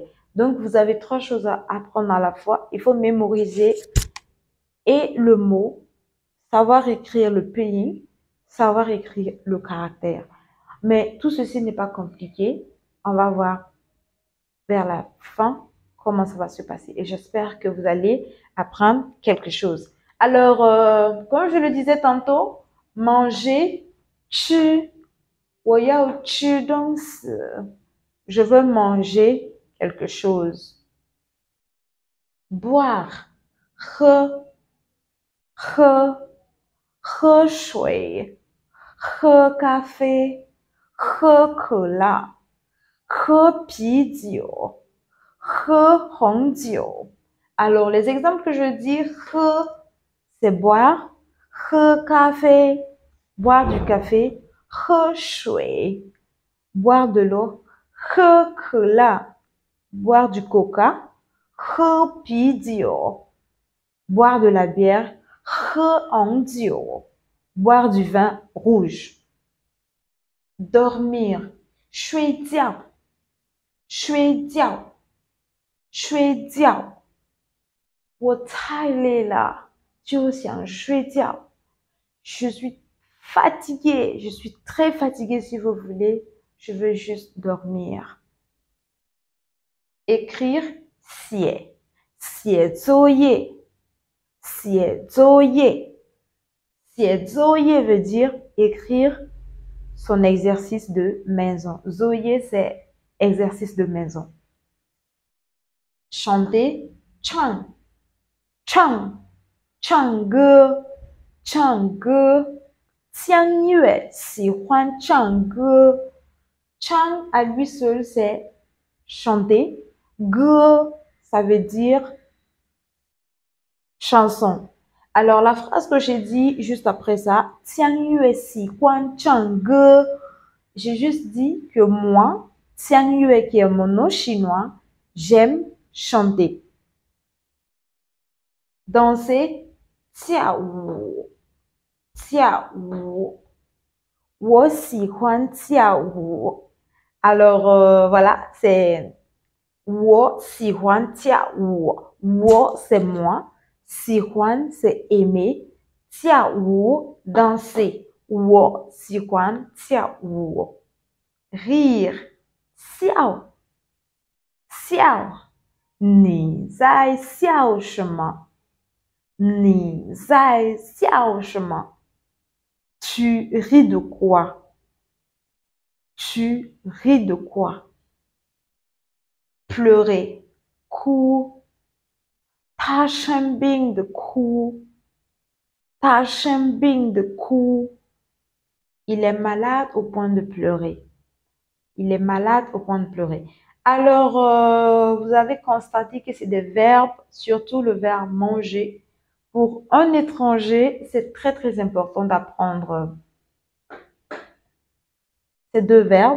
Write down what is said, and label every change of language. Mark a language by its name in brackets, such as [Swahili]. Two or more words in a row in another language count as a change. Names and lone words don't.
[French] Donc, vous avez trois choses à apprendre à la fois. Il faut mémoriser et le mot, savoir écrire le pinyin, savoir écrire le caractère. Mais tout ceci n'est pas compliqué. On va voir vers la fin comment ça va se passer. Et j'espère que vous allez apprendre quelque chose. Alors, comme je le disais tantôt, manger, tu, [Chinese] 我要吃东西. [French] Je veux manger quelque chose. Boire, [Chinese] 喝,喝水,喝咖啡,喝可乐,喝啤酒,喝红酒. [French] Alors, les exemples que je dis, 喝, c'est boire, [Chinese] 喝咖啡, [French] boire du café, [Chinese] 喝水, [French] boire de l'eau, [Chinese] 喝可乐, [French] boire du coca, [Chinese] 喝啤酒, [French] boire de la bière, [Chinese] 喝红酒, [French] boire du vin rouge. Dormir, [Chinese] 睡觉,睡觉,睡觉。我太累了，就想睡觉。 [French] Je suis fatiguée, je suis très fatiguée si vous voulez. Je veux juste dormir. Écrire, [Chinese] 写,写作业,写作业。写作业 [French] veut dire écrire son exercice de maison. Zoye, c'est exercice de maison. Chanter, [Chinese] 唱,唱,唱歌,唱歌。江月喜欢唱歌。 [French] Chang à lui seul, c'est chanter. Ge, ça veut dire chanson. Alors, la phrase que j'ai dit juste après ça, Tiang Yue [Chinese] 喜欢唱歌, [French] j'ai juste dit que moi, Tiang Yue qui est mon nom chinois, j'aime chanter. Danser, [Chinese] 跳舞，跳舞. 我喜欢跳舞. [French] Alors, voilà, c'est [Chinese] 我喜欢跳舞. [French] Wo, c'est moi. [Chinese] 喜欢, [French] c'est aimer. [Chinese] 跳舞, [French] danser. [Chinese] 我喜欢跳舞. [French] Rire. [Chinese] 笑,你在笑什么？你在笑什么？ [French] Tu ris de quoi? Tu ris de quoi? Pleurer. [Chinese] 哭. 他生病的哭. 他生病的哭. [French] Il est malade au point de pleurer. Il est malade au point de pleurer. Alors, vous avez constaté que c'est des verbes, surtout le verbe manger. Pour un étranger, c'est très très important d'apprendre ces deux verbes.